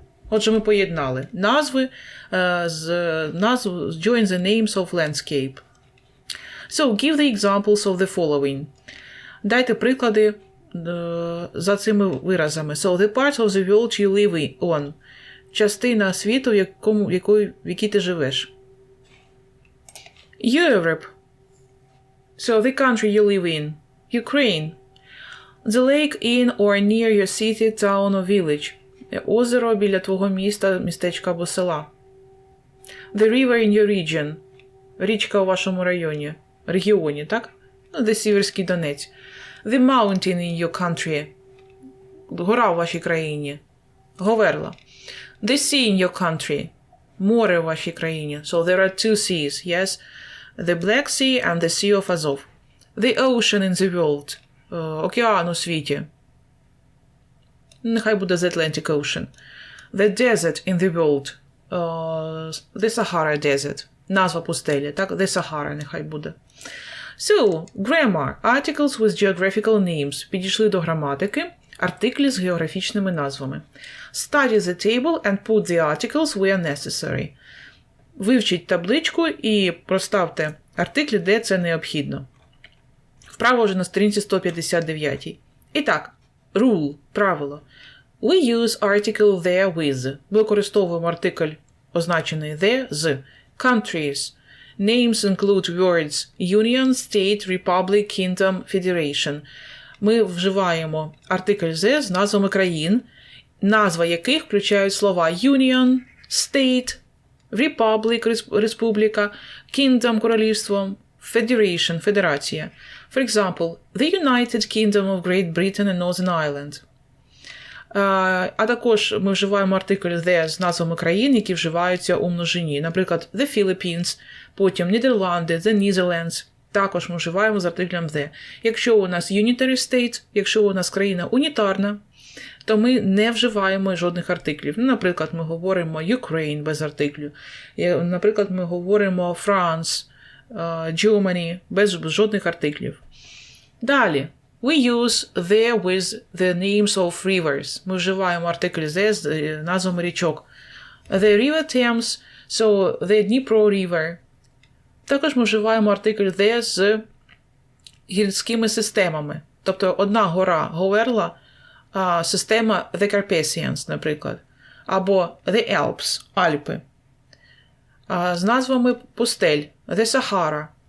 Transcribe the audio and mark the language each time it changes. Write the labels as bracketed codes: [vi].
[uk] Отже, ми поєднали назви [en] join the names of landscape. So, give the examples of the following. [uk] Дайте приклади за цими виразами. [en] So, the part of the world you live on. [uk] Частина світу, в якій ти живеш. [en] Europe. So, the country you live in. Ukraine. The lake in or near your city, town or village. [uk] Озеро біля твого міста, містечка або села. [en] The river in your region. [uk] Річка у вашому регіоні, так? The Сіверський Донець. [en] The mountain in your country. [uk] Гора у вашій країні. Говерла. [en] The sea in your country. [uk] Море у вашій країні. [en] So there are two seas, yes? The Black Sea and the Sea of Azov. The ocean in the world. [uk] Океан у світі. Нехай буде [en] the Atlantic Ocean. The desert in the world. The Sahara Desert. [uk] назва пустелі, так? The Sahara нехай буде. [en] So, grammar. Articles with geographical names. [uk] Підійшли до граматики. Артиклі з географічними назвами. [en] Study the table and put the articles where necessary. [uk] Вивчіть табличку і проставте артиклі, де це необхідно. Вправо вже на сторінці 159. І так, rule, правило. [en] We use article there with. [uk] Використовуємо артикль, означений there, з. [en] Countries. Names include words Union, State, Republic, Kingdom, Federation. [uk] Ми вживаємо артикль the з назвами країн, назва яких включають слова Union, State, Republic, Республіка, Kingdom, королівство, Federation, федерація. [en] For example, the United Kingdom of Great Britain and Northern Ireland. [uk] А також ми вживаємо артикль the з назвами країн, які вживаються у множині. Наприклад, the Philippines, потім Нідерланди, the Netherlands. Також ми вживаємо з артиклем the. Якщо у нас unitary state, якщо у нас країна унітарна, то ми не вживаємо жодних артиклів. Ну, наприклад, ми говоримо Ukraine без артиклю. Наприклад, ми говоримо France, Germany без жодних артиклів. Далі. [en] We use there with the names of rivers. [uk] Ми вживаємо артикль the з назвами річок. [en] The river Thames, so the Dnipro River. [uk] Також ми вживаємо артикль the з гірськими системами. Тобто одна гора Говерла, система The Carpathians, наприклад. Або The Alps, Альпи. З назвами пустель The Sahara.